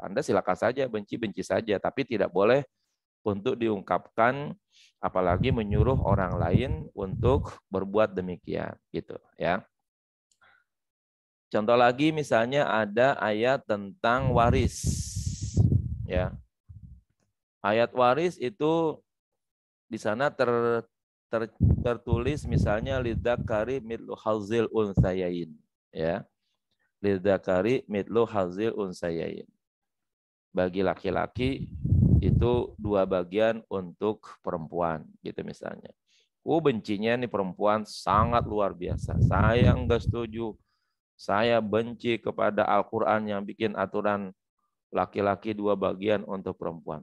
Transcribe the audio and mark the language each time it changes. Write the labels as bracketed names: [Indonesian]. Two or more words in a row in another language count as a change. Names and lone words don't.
[Indonesian] Anda silakan saja benci-benci saja, tapi tidak boleh untuk diungkapkan, apalagi menyuruh orang lain untuk berbuat demikian, gitu ya. Contoh lagi misalnya ada ayat tentang waris, ya. Ayat waris itu di sana tertulis misalnya [Arabic] للذكر مثل حظ الأنثيين, [Indonesian] ya. [Arabic] للذكر مثل حظ الأنثيين. [Indonesian] Bagi laki-laki itu 2 bagian untuk perempuan, gitu misalnya. Bencinya nih perempuan sangat luar biasa. Saya enggak setuju. Saya benci kepada Al-Quran yang bikin aturan laki-laki 2 bagian untuk perempuan.